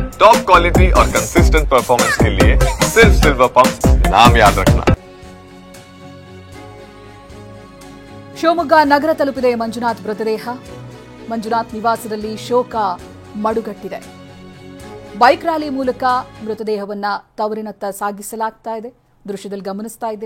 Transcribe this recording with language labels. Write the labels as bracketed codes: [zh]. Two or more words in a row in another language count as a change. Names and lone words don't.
[en] top quality [hi] और [en] consistent performance [hi] के लिए सिर्फ सिल्वर पंप नाम याद रखना। [kn] ಶಿವಮೊಗ್ಗ ನಗರ ತಲುಪಿದೆ ಮಂಜುನಾಥ್ ಮೃತದೇಹ. ಮಂಜುನಾಥ್ ನಿವಾಸದಲ್ಲಿ ಶೋಕ ಮಡುಗಟ್ಟಿದೆ. [en] bike rally [kn] ಮೂಲಕ ಮೃತದೇಹವನ್ನ ತವರಿನತ್ತ ಸಾಗಿಸಲಾಗ್ತಾ ಇದೆ. ದೃಶ್ಯದಲ್ಲಿ ಗಮನಿಸ್ತಾ ಇದ್ದೀರಾ.